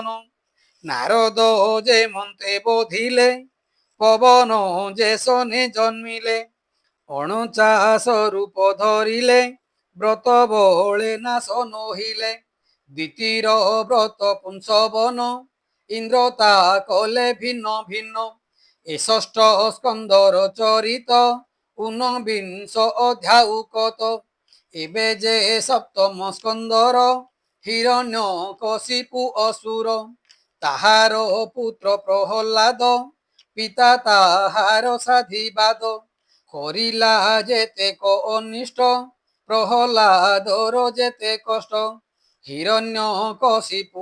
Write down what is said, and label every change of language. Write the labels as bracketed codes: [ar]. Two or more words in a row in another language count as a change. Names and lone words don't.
[or] ନାରଦ ଯେମନ୍ତେ ବୋଧିଲେ ପବନ ଯେ ସନେ ଜନ୍ମିଲେ। 49 ରୂପ ଧରିଲେ ବ୍ରତ ବଳେ ନାଶ ନୋହିଲେ। ଦ୍ୱିତୀୟ ବ୍ରତ ପୁଂସବନ ଇନ୍ଦ୍ର ତା କଲେ ଭିନ୍ନ ଭିନ୍ନ। ଏ ଷଷ୍ଠ ସ୍କନ୍ଦର ଚରିତ ଊନବିଂଶ ଅଧ୍ୟାୟ କତ ଏବେ ଯେ ସପ୍ତମ ସ୍କନ୍ଦର ହିରଣ୍ୟ କଶିପୁ ଅସୁର ତାହାର ପୁତ୍ର ପ୍ରହ୍ଲାଦ ପିତା ତାହାର ସାଧିବାଦ କରିଲା ଯେତେକ ଅନିଷ୍ଟ ପ୍ରହ୍ଲାଦର ଯେତେ କଷ୍ଟ ହିରଣ୍ୟ କଶିପୁ